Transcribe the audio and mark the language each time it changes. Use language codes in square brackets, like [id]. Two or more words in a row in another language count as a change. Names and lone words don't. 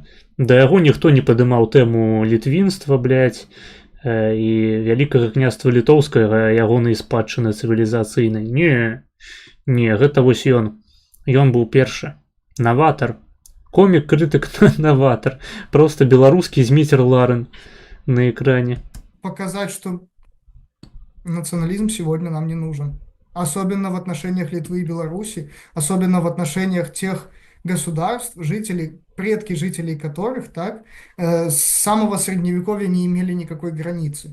[be] Да яго ніхто не падымаў тэму літвінства, блядь, і вялікага княства літоўскага, ягонай спадчыны цывілізацыйнай. Не, гэта вось ён. Ён быў першы. Наватар. Комік-крытык наватар. Просто беларускі Зміцер Ларен на экране. [ru] Показать, что национализм сегодня нам не нужен. Особенно в отношениях Литвы и Беларуси, особенно в отношениях тех государств, предки жителей которых, так, с самого средневековья не имели никакой границы.